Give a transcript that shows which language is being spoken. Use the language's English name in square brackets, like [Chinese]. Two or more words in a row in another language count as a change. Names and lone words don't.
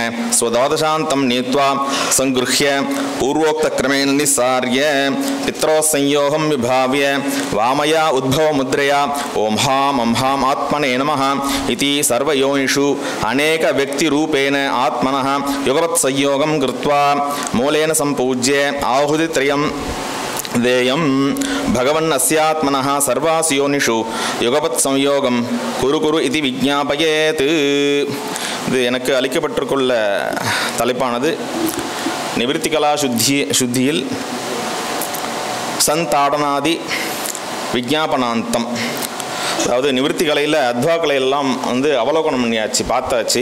[Sanskrit] स्वद्वादशान्तं नीत्वा संगृह्य पूर्वोक्तक्रमेण निस्सार्य पित्रोः संयोगं विभाव्य वामया उद्भवमुद्रया ओम हां अं हां आत्मने नमः इति सर्वयोनिषु अनेकव्यक्तिरूपेण आत्मनः युगपत्संयोगं कृत्वा मूलेन सम्पूज्य आहुतित्रयं देयं भगवन् अस्यात्मनः सर्वासु योनिषु युगपत् संयोगं कुरु कुरु इति विज्ञापयेत्. [Tamil] இது எனக்கு அளிக்கப்பட்டிருக்குள்ள தலைப்பானது நிவர்த்திகலா சுத்தியில் சந்தாடனாதி விஜாபனாந்தம். அதாவது நிவர்த்தி கலையில் அத்வாக்களை எல்லாம் அவலோகனம் பண்ணியாச்சு, பார்த்தாச்சு.